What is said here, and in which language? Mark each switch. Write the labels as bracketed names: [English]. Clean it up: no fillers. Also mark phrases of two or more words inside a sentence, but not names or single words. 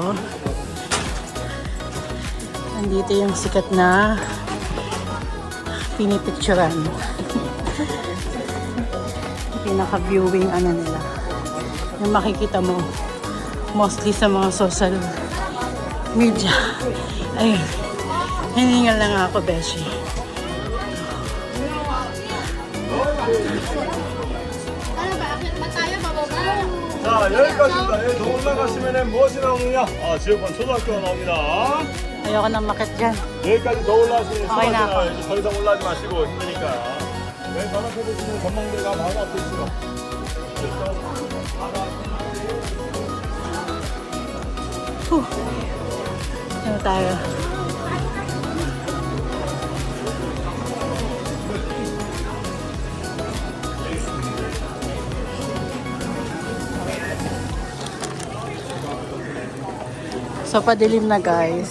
[Filipino] Nandito yung sikat na pinipicturan. Pinaka-viewing ano nila. Yung makikita mo mostly sa mga [English] social media. [Filipino] Ayun. Hiningal lang ako, Beshi. [Korean] 자, 여기까지입니다. 여기 더 올라가시면 무엇이 나오느냐? 아, 지역권 초등학교가 나옵니다. [Filipino] Ayoko nang makit dyan. [Korean] 여기까지 더 올라가시면 [Filipino] Okay na ako. [Korean] 이제 더 이상 올라가지 마시고 힘드니까. 여기 바로 앞에 보시면 전망대가 바로 앞에 있어요. [Filipino] Ano tayo? So, padilim na guys.